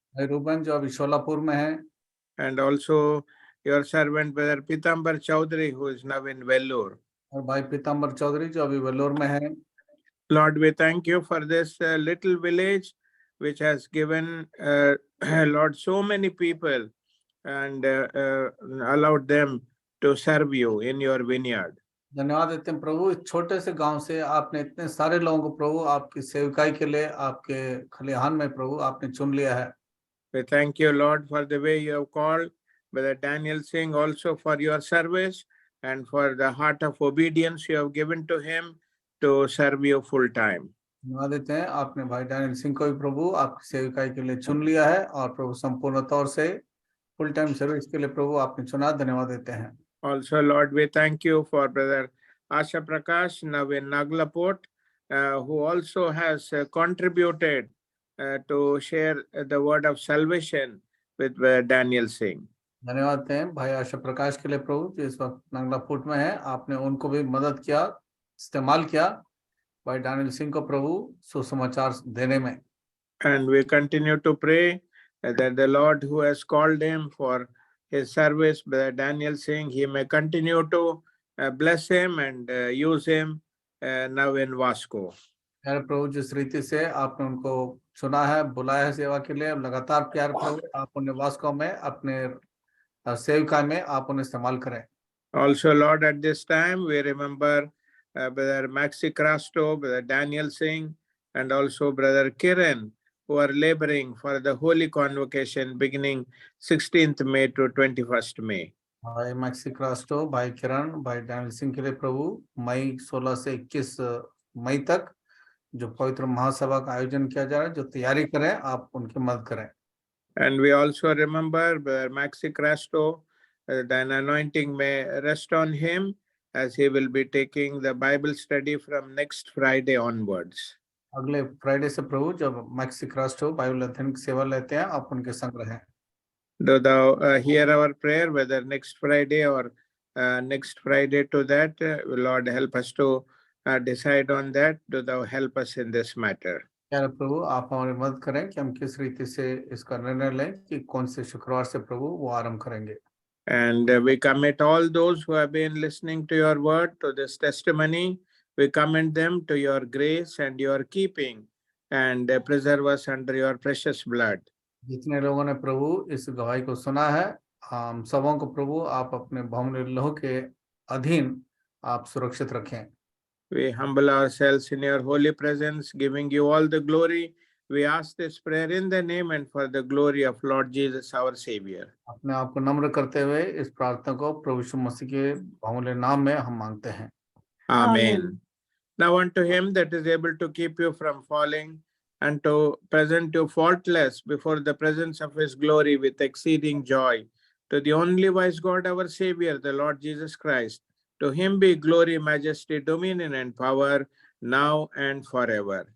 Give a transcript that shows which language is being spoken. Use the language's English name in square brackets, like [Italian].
[Hindi] भाई रूबन जो अभी शोलापुर में है। [English] And also your servant Brother Pitambar Chaudhary, who is now in Vellore. [Hindi] और भाई पीताम्बर चौधरी जो अभी वेल्लोर में है। [English] Lord, we thank you for this little village which has given Lord so many people and allowed them to serve you in your vineyard. [Hindi] धन्यवाद देते हैं प्रभु, इस छोटे से गांव से आपने इतने सारे लोगों को प्रभु आपकी सेवकाई के लिए आपके खलिहान में प्रभु आपने चुन लिया है। [English] We thank you, Lord, for the way you have called Brother Daniel Singh also for your service and for the heart of obedience you have given to him to serve you full time. [Hindi] धन्यवाद देते हैं, आपने भाई Daniel Singh को भी प्रभु आपकी सेवकाई के लिए चुन लिया है और प्रभु संपूर्ण तौर से [English] full time service [Hindi] के लिए प्रभु आपने चुना। धन्यवाद देते हैं। [English] Also, Lord, we thank you for Brother Asha Prakash now in Naglapur, who also has contributed to share the word of salvation with Daniel Singh. [Hindi] धन्यवाद देते हैं भाई आशा प्रकाश के लिए प्रभु जो इस वक्त नागलापुर में है, आपने उनको भी मदद किया, इस्तेमाल किया भाई डैनियल सिंह को प्रभु सुसमाचार देने में। [English] And we continue to pray that the Lord who has called him for his service, Brother Daniel Singh, he may continue to bless him and use him now in Vasco. [Hindi] प्यारे प्रभु जिस रीति से आपने उनको चुना है, बुलाया है सेवा के लिए, लगातार प्यारे प्रभु आप उन्हें वास्को में अपने सेवकाई में आप उन्हें इस्तेमाल करें। [English] Also, Lord, at this time we remember Brother Maxi Crasto, Brother Daniel Singh, and also Brother Kiran, who are laboring for the Holy Convocation beginning 16th May to 21st May. [Hindi] भाई maxi Crasto, भाई किरण, भाई Daniel Singh के लिए प्रभु मई 16 से 21 मई तक जो पवित्र महासभा का आयोजन किया जा रहा है, जो तैयारी करें, आप उनकी मदद करें। [English] And we also remember Brother Maxi Crasto, an anointing may rest on him as he will be taking the Bible study from next Friday onwards. [Hindi] अगले फ्राइडे से प्रभु जब मैक्सी क्रास्टो बाइबल अध्ययन की सेवा लेते हैं, आप उनके संग रहें। [English] Do thou hear our prayer, whether next Friday or next Friday to that, Lord, help us to decide on that. Do thou help us in this matter. [Hindi] प्यारे प्रभु आप हमारी मदद करें कि हम किस रीति से इसका निर्णय लें कि कौन से शुक्रवार से प्रभु वो आरंभ करेंगे। [English] And we commit all those who have been listening to your word, to this testimony. We commend them to your grace and your keeping and preserve us under your precious blood. [Hindi] जितने लोगों ने प्रभु इस गवाही को सुना है, हम सबों को प्रभु आप अपने बहुमूल्य लहू के अधीन आप सुरक्षित रखें। [English] We humble ourselves in your holy presence, giving you all the glory. We ask this prayer in the name and for the glory of Lord Jesus, our Savior. [Hindi] अपने आप को नम्र करते हुए इस प्रार्थना को प्रभु यीशु मसीह के बहुमूल्य नाम में हम मांगते हैं। [English] Amen. Now unto him that is able to keep you from falling and to present you faultless before the presence of his glory with exceeding joy. To the only wise God, our Savior, the Lord Jesus Christ, to him be glory, majesty, dominion, and power, now and forever.